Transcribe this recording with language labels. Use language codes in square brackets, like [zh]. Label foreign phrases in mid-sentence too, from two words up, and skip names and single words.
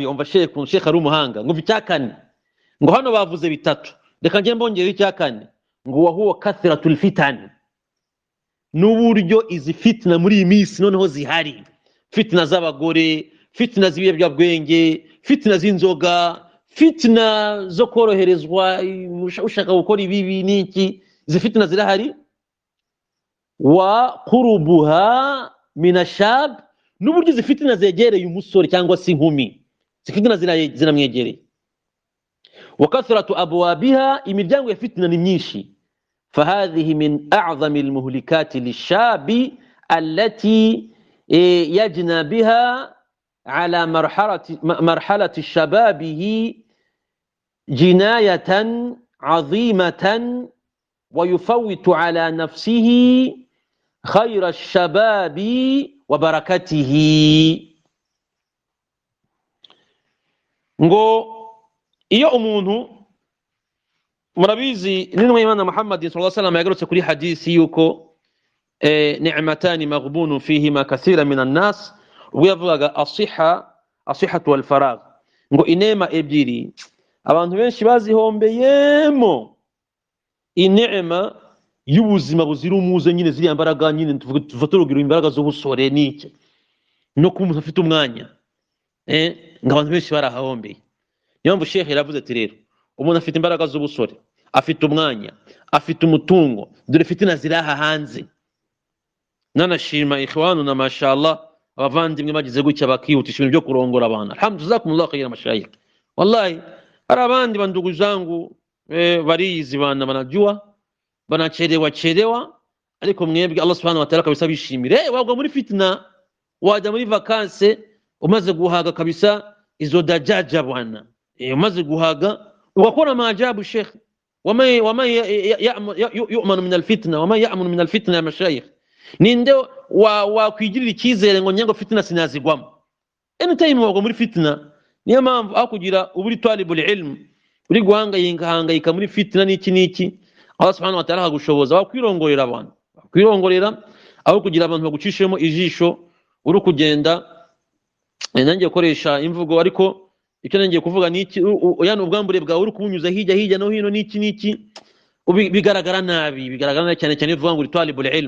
[rw] Umva Sheikh ari umuhanga, ngo icyakane, ngo hano bavuze bitatu, reka ngiye mbongera icyakane, ngo [ar] وهو كثرة الفتن, [rw] n'uburyo izi fitna muri iyi minsi noneho zihari, fitna z'abagore, fitna z'ibiyobyabwenge, fitna z'inzoga, fitna zo koroherezwa ushaka gukora ibibi n'iki, izi fitna zirahari. [ar] وقربها من الشباب, [rw] n'uburyo izi fitna zegereye umusore cyangwa se inkumi, izi fitna ziramwegereye. [ar] وكثرة أبوابها, [rw] imiryango ya fitna ni myinshi. [ar] فهذه من أعظم المهلكات للشاب التي يجنى بها على مرحلة شبابه جناية عظيمة، ويفوت على نفسه خير الشباب وبركته. [rw] ngo iyo umuntu, murabizi n'intumwa y'Imana Muhammad [ar] صلى الله عليه وسلم [rw] yagarutse kuri hadisi yuko [ar] نعمتان مغبون فيهما كثير من الناس, [rw] ubwo yavugaga [ar] الصحة والفراغ, [rw] ngo inema ebyiri abantu benshi bazihombeyemo, inema y'ubuzima buzira umuze, nyine ziriya mbaraga, nyine tuvuga urugero imbaraga z'ubusore n'iki, no kuba umuntu afite umwanya, ngo abantu benshi barahahombeye. Niyo mpamvu Sheikh yaravuze ati rero umuntu afite imbaraga z'ubusore, afite umwanya, afite umutungo, dore fitina ziraha hanze. Nanashima ikhwanu na mashallah abavandimwe bagize gutya bakihutisha ibintu byo kurongora abantu. [ar] الحمد لله، جزاكم الله خيرا مشايخ. [rw] Wallahi hari abandi [sw] bandugu zangu [rw] barizi [sw] bana banajua banachelewa, [rw] ariko mwebwe Allah [ar] سبحانه وتعالى [rw] kabisa bishimire. Wagwa muri fitna, wajya muri vacances umaze guhaga kabisa izo [sw] dajaja bwana, [rw] umaze guhaga ugakora maajabu. [ar] شيخ، وما يؤمن من الفتنة وما يأمن من الفتنة يا مشايخ, [rw] ninde wakwigirira icyizere ngo nyango fitna sinazigwamo? Anytime wagwa muri fitna. Niyo mpamvu aho kugira uburi [ar] طالب العلم [rw] uri guhangayika muri fitna n'iki, Allah [ar] سبحانه وتعالى [rw] hagushoboza wakwirongorera abantu, wakwirongorera aho kugira abantu bagucishemo ijisho uri kugenda. Nanjye ukoresha imvugo, ariko icyo nanjye kuvuga n'iki, yani ubwambure bwawe uri kubunyuza hirya no hino n'iki bigaragara nabi cyane uvuga ngo uri [ar] طالب العلم.